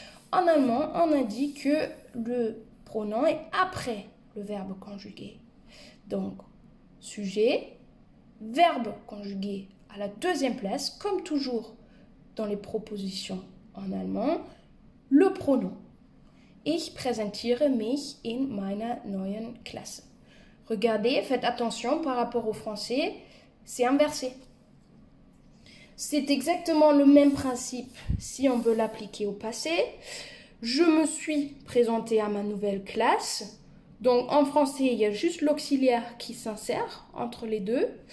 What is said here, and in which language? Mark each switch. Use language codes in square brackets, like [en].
[fr] En allemand, on a dit que le pronom est après le verbe conjugué. Donc, sujet, verbe conjugué à la deuxième place, comme toujours dans les propositions en allemand, le pronom. [de] Ich präsentiere mich in meiner neuen Klasse. [fr] Regardez, faites attention par rapport au français, c'est inversé. C'est exactement le même principe si on veut l'appliquer au passé. Je me suis présentée à ma nouvelle classe. Donc en français, il y a juste l'auxiliaire qui s'insère entre les deux.